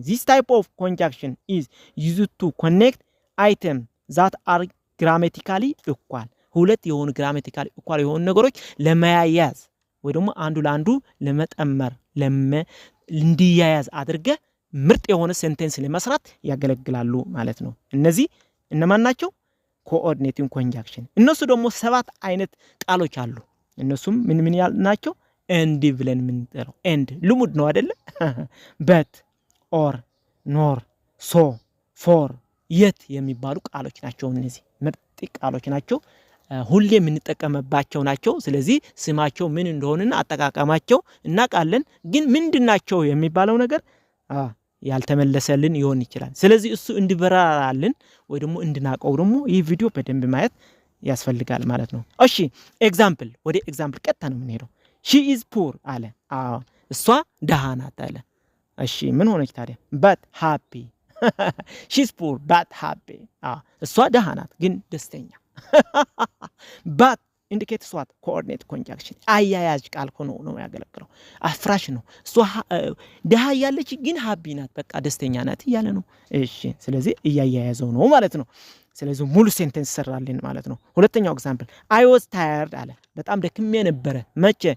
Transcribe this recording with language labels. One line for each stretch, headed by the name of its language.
English: This type of conjunction is used to connect items that are grammatically equal.
Amharic: ሁለት የሆኑ ግራማቲካሊ ኢኳል የሆኑ ነገሮች ለማያያዝ ወይ ደግሞ አንዱ ለአንዱ ለመጠመር እንዲያያዝ አድርገ ምርጥ የሆነ ሴንቴንስ ለመስራት ያገለግላሉ ማለት ነው። እነዚህ እነማን ናቸው? ኮኦርዲኔቲንግ ኮንጃክሽን። እነሱ ደግሞ ሰባት አይነት ቃሎች አሉ። እነሱም ምን ናቸው? ኤንድ ብለን ምንጠራው ኤንድ ልሙድ ነው አይደለ? በት፣ ኦር፣ ኖር፣ ሶ፣ ፎር፣ የት የሚባሉ ቃሎች ናቸው። እነዚህ ምርጥ ቃሎች ናቸው። ሁሌ የምንጠቀምባቸው ናቸው። ስለዚህ ስማቸው ምን እንደሆነና አጠቃቀማቸው እናውቃለን። ግን ምንድናቸው የሚባለው ነገር ያልተመለሰልን ይሆን ይችላል። ስለዚህ እሱ እንዲበራራልን ወይ ደግሞ እንድናቀው ደግሞ ይህ ቪዲዮ በደንብ ማየት ያስፈልጋል ማለት ነው። እሺ ኤግዛምፕል፣ ወደ ኤግዛምፕል ቀጥታ ነው የምንሄደው።
English: she is poor
Amharic: አለ። እሷ ደሃ ናት አለ። እሺ ምን ሆነች ታዲያ?
English: but happy she is poor but happy።
Amharic: እሷ ደሃ ናት ግን ደስተኛ።
English: but indicates what?
Amharic: coordinate conjunction። አያያዥ ቃል ሆኖ ነው ያገለግለው። አፍራሽ ነው። እሷ ደሃ ያለች ግን happy ናት፣ በቃ ደስተኛ ናት እያለ ነው። እሺ ስለዚህ እያያያዘው ነው ማለት ነው። ስለዚህ ሙሉ ሴንቴንስ ሰራልን ማለት ነው። ሁለተኛው ኤግዛምፕል
English: I was tired
Amharic: አለ። በጣም ደክሜ ነበረ። መቼ?